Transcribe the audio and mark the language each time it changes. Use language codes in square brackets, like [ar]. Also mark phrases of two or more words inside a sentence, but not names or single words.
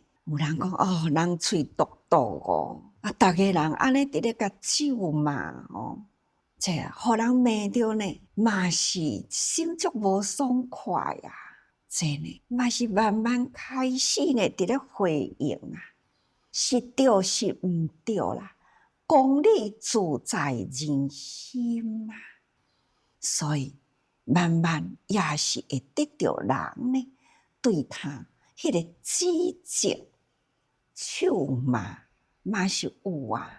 [nan] 有人讲人喙毒毒逐个人安尼伫咧甲咒骂这互人骂着呢，嘛是心足无爽快啊。这呢，嘛是慢慢开始呢，伫咧回应啊，是对是毋对啦，公理自在人心啊。所以慢慢也是会得到人呢，对他迄个指责、咒骂嘛是有啊。